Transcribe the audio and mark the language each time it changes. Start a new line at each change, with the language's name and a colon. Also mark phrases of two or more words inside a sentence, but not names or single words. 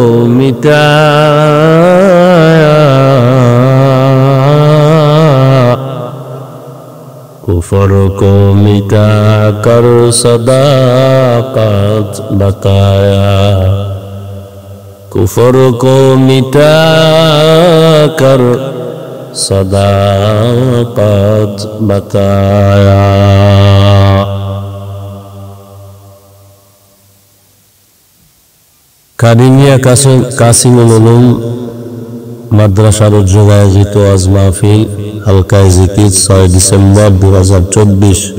Urdu: مٹایا کفر کو مٹا کر صداقت بتایا کفر کو مٹا کر صداقت بتایا
Bangla: কারিমিয়া কাসিমুল উলুম মাদ্রাসার উদ্যোগে আয়োজিত ওয়াজ মাহফিল হালকায়ে জিকির 6 ডিসেম্বর 2024